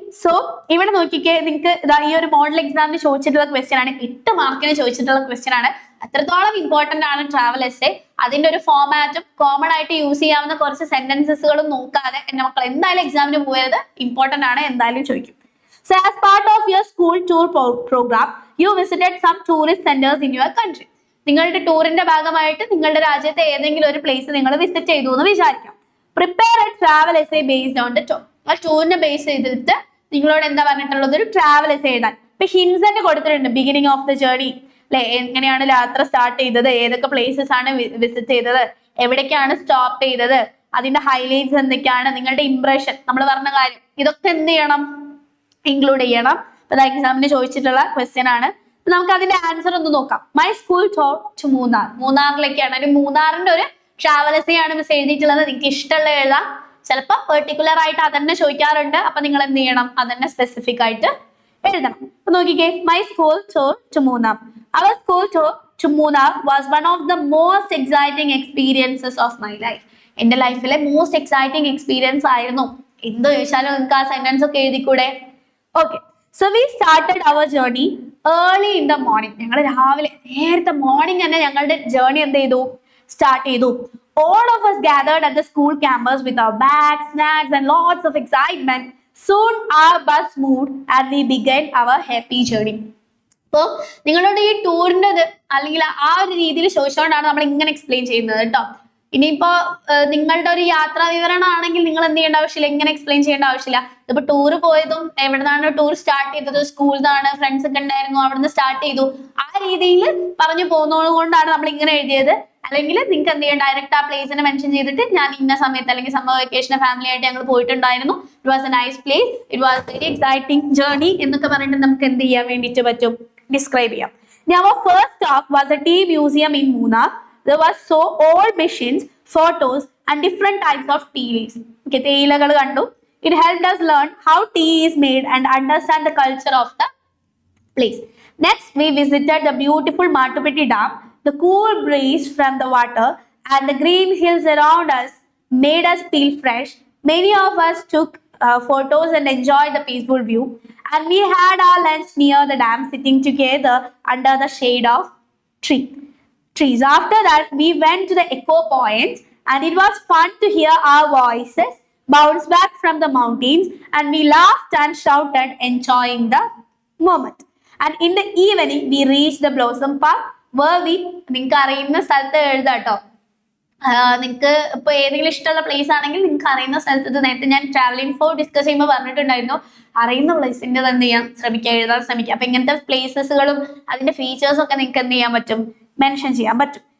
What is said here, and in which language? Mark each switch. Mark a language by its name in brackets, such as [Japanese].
[Malayalam] So ഇവിടെ നോക്കിക്കേ, നിങ്ങൾക്ക് ഈ ഒരു മോഡൽ എക്സാമിന് ചോദിച്ചിട്ടുള്ള ക്വസ്റ്റ്യൻ ആണ്, 8 മാർക്കിന് ചോദിച്ചിട്ടുള്ള ക്വസ്റ്റ്യൻ ആണ്. അത്രത്തോളം ഇമ്പോർട്ടന്റ് ആണ് ട്രാവൽ എസ്സേ. അതിന്റെ ഒരു ഫോമാറ്റും കോമൺ ആയിട്ട് യൂസ് ചെയ്യാവുന്ന കുറച്ച് സെന്റൻസസുകളും നോക്കാതെ എന്റെ മക്കൾ എന്തായാലും എക്സാമിന് പോയത് ഇമ്പോർട്ടന്റ് ആണ്, എന്തായാലും ചോദിക്കും. [English] So as part of your school tour program, you visited some tourist centers in your country. [Malayalam] നിങ്ങളുടെ ടൂറിന്റെ ഭാഗമായിട്ട് നിങ്ങളുടെ രാജ്യത്തെ ഏതെങ്കിലും ഒരു പ്ലേസ് നിങ്ങൾ വിസിറ്റ് ചെയ്തു എന്ന് വിചാരിക്കാം. [English] Prepare a travel essay based on the tour. [Malayalam] ആ ടൂറിനെ ബേസ് ചെയ്തിട്ട് നിങ്ങളോട് എന്താ പറഞ്ഞിട്ടുള്ളത്, ഒരു ട്രാവൽ എസ്സേ എഴുതാൻ. ഇപ്പൊ ഹിൻസ് തന്നെ കൊടുത്തിട്ടുണ്ട്, [English] beginning of the journey [Malayalam] അല്ലെ, എങ്ങനെയാണ് യാത്ര സ്റ്റാർട്ട് ചെയ്തത്, ഏതൊക്കെ പ്ലേസസ് ആണ് വിസിറ്റ് ചെയ്തത്, എവിടേക്കാണ് സ്റ്റോപ്പ് ചെയ്തത്, അതിന്റെ ഹൈലൈറ്റ്സ് എന്തൊക്കെയാണ്, നിങ്ങളുടെ ഇംപ്രഷൻ, നമ്മൾ പറഞ്ഞ കാര്യം, ഇതൊക്കെ എന്ത് ചെയ്യണം, ഇൻക്ലൂഡ് ചെയ്യണം. ഇപ്പൊ എക്സാമിന് ചോദിച്ചിട്ടുള്ള ക്വസ്റ്റ്യൻ ആണ്. നമുക്ക് അതിന്റെ ആൻസർ ഒന്ന് നോക്കാം. [English] My school tour to Munnar. [Malayalam] മൂന്നാറിലേക്കാണ്, ഒരു മൂന്നാറിന്റെ ഒരു ട്രാവൽ എസ്സേ ആണ് മിസ് എഴുതിയിട്ടുള്ളത്. നിങ്ങൾക്ക് ഇഷ്ടമുള്ള എഴുതാം. ചിലപ്പോൾ പെർട്ടിക്കുലർ ആയിട്ട് അതന്നെ ചോദിക്കാറുണ്ട്. അപ്പൊ നിങ്ങൾ എന്ത് ചെയ്യണം, അതന്നെ സ്പെസിഫിക് ആയിട്ട് എഴുതണം. അപ്പൊ നോക്കിക്കേ, [English] My school tour to Munnar. Our school tour to Munnar was one of the most exciting experiences of my life. [Malayalam] എന്റെ ലൈഫിലെ മോസ്റ്റ് എക്സൈറ്റിംഗ് എക്സ്പീരിയൻസ് ആയിരുന്നു. എന്ത് ചോദിച്ചാലും നിങ്ങൾക്ക് ആ സെന്റൻസ് ഒക്കെ എഴുതിക്കൂടെ? [English] Okay, so we started our journey early in the morning. [Malayalam] ഞങ്ങൾ രാവിലെ നേരത്തെ മോർണിംഗ് തന്നെ ഞങ്ങളുടെ ജേർണി എന്ത് ചെയ്തു, സ്റ്റാർട്ട് ചെയ്തു. [English] All of us gathered at the school campus with our bags, snacks and lots of excitement. Soon our bus moved and we began our happy journey. [Malayalam] അപ്പോൾ നിങ്ങളോട് ഈ ടൂറിൻ്റെ അല്ലെങ്കിൽ ആ ഒരു രീതിയിൽ ചോദിച്ചുകൊണ്ടാണ് നമ്മൾ ഇങ്ങനെ എക്സ്പ്ലെയിൻ ചെയ്യുന്നത് കേട്ടോ. ഇനിയിപ്പോ നിങ്ങളുടെ ഒരു യാത്രാ വിവരണം ആണെങ്കിൽ നിങ്ങൾ എന്ത് ചെയ്യേണ്ട ആവശ്യമില്ല, ഇങ്ങനെ എക്സ്പ്ലെയിൻ ചെയ്യേണ്ട ആവശ്യമില്ല. ഇതിപ്പോ ടൂർ പോയതും എവിടുന്നാണ് ടൂർ സ്റ്റാർട്ട് ചെയ്തത്, സ്കൂളിൽ നിന്നാണ്, ഫ്രണ്ട്സ് ഒക്കെ ഉണ്ടായിരുന്നു, അവിടുന്ന് സ്റ്റാർട്ട് ചെയ്തു, ആ രീതിയിൽ പറഞ്ഞു പോകുന്നത് കൊണ്ടാണ് നമ്മൾ ഇങ്ങനെ എഴുതിയത്. അല്ലെങ്കിൽ നിങ്ങൾക്ക് എന്ത് ചെയ്യാം, ഡയറക്റ്റ് ആ പ്ലേസിനെ മെൻഷൻ ചെയ്തിട്ട് ഞാൻ ഇന്ന സമയത്ത് അല്ലെങ്കിൽ സമ്മർ വെക്കേഷൻ ഫാമിലി ആയിട്ട് ഞങ്ങൾ പോയിട്ടുണ്ടായിരുന്നു, [English] it was a nice place, it was very exciting journey [Malayalam] എന്നൊക്കെ പറഞ്ഞിട്ട് നമുക്ക് എന്ത് ചെയ്യാൻ വേണ്ടിയിട്ട് പറ്റും, describe ചെയ്യാം. [English] Now our first stop was a tea museum in Munnar. there was so old machines, photos, and different types of tea leaves. [Malayalam] Okay, തേയിലകൾ കണ്ടു. [English] It helped us learn how tea is made and understand the culture of the place. Next, we visited the beautiful Matupeti Dam. The cool breeze from the water and the green hills around us made us feel fresh. Many of us took photos and enjoyed the peaceful view. And we had our lunch near the dam, sitting together under the shade of trees. After that, we went to the echo point, and it was fun to hear our voices bounce back from the mountains, and we laughed and shouted, enjoying the moment. And in the evening, we reached the Blossom Park, where we [Malayalam] നിങ്ങൾക്ക് അറിയുന്ന സ്ഥലത്ത് എഴുതാട്ടോ. നിങ്ങൾക്ക് ഇപ്പൊ ഏതെങ്കിലും ഇഷ്ടമുള്ള place ആണെങ്കിൽ നിങ്ങൾക്ക് അറിയുന്ന സ്ഥലത്ത്, നേരത്തെ ഞാൻ ട്രാവലിംഗ് ഫോർ ഡിസ്കസ് ചെയ്യുമ്പോൾ പറഞ്ഞിട്ടുണ്ടായിരുന്നു, അറിയുന്ന പ്ലേസിൻ്റെ എന്ത് ചെയ്യാൻ ശ്രമിക്കുക, എഴുതാൻ ശ്രമിക്കുക. അപ്പൊ ഇങ്ങനത്തെ പ്ലേസസുകളും അതിന്റെ ഫീച്ചേഴ്സും ഒക്കെ നിങ്ങൾക്ക് എന്ത് ചെയ്യാൻ പറ്റും, മെൻഷൻ ചെയ്യാൻ പറ്റും.